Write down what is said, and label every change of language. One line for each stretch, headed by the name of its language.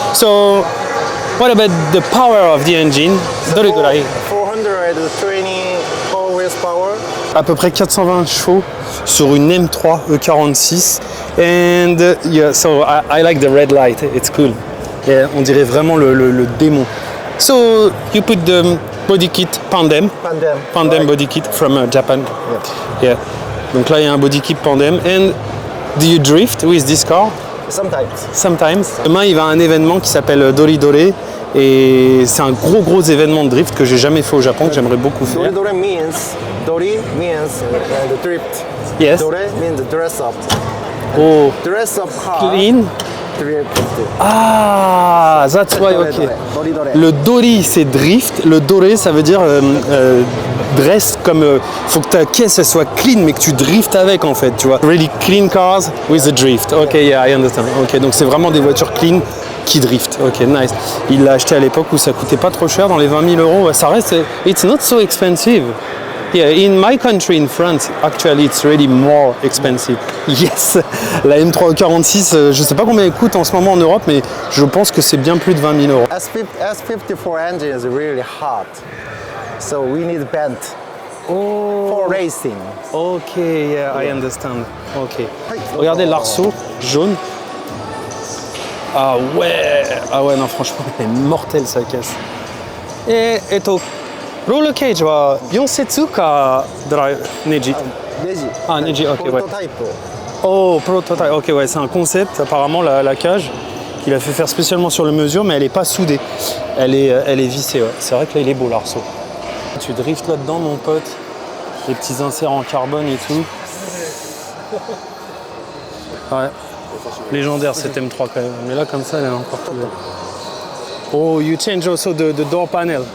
English: So, what about the power of the engine? 424 horsepower.
French: À peu près 420 chevaux sur une M3 E46
English: And yeah, so I like the red light. It's cool.
French: Yeah, on dirait vraiment le démon.
English: So you put the body kit Pandem. Pandem right. body kit from Japan. Yeah.
French: Donc là il y a un body kit Pandem.
English: And do you drift with this car? Sometimes.
French: Demain il va à un événement qui s'appelle Dori Dore. Et c'est un gros événement de drift que j'ai jamais fait au Japon, que j'aimerais beaucoup faire.
English: Dori means the drift. Yes. Dore means dress up. Oh, Dress up car. clean. Drift. Ah, that's why, ok. Dore.
French: Le Dori c'est drift, le Dore ça veut dire dress comme faut que ta caisse elle soit clean mais que tu driftes avec en fait, tu vois.
English: Really clean cars with a drift. Ok, yeah, I understand.
French: Ok, donc c'est vraiment des voitures clean qui drift. Ok, nice. Il l'a acheté à l'époque où ça coûtait pas trop cher, dans les 20 000 euros. Ça reste,
English: it's not so expensive. Yeah, in my country, in France, actually, it's really more expensive.
French: Yes, la M346, je sais pas combien elle coûte en ce moment en Europe, mais je pense que c'est bien plus de 20 000 euros.
English: S54 engine is really hot, so we need bent for racing. Ok, yeah, I understand. Ok.
French: Regardez l'arceau jaune. Ah ouais, non, franchement, elle est mortelle sa caisse.
Japanese: Et roller cage は4節かネジ。ネジ、
French: ok, ouais. Oh, prototype, ok, ouais, c'est un concept, apparemment, la cage qu'il a fait faire spécialement sur le mesure, mais elle n'est pas soudée. Elle est vissée, ouais. C'est vrai que là, il est beau, l'arceau. Tu driftes là-dedans, mon pote. Les petits inserts en carbone et tout. Ouais. Légendaire cette M3 quand même, mais là comme ça elle est encore plus belle.
English: Oh, you change also the door panel.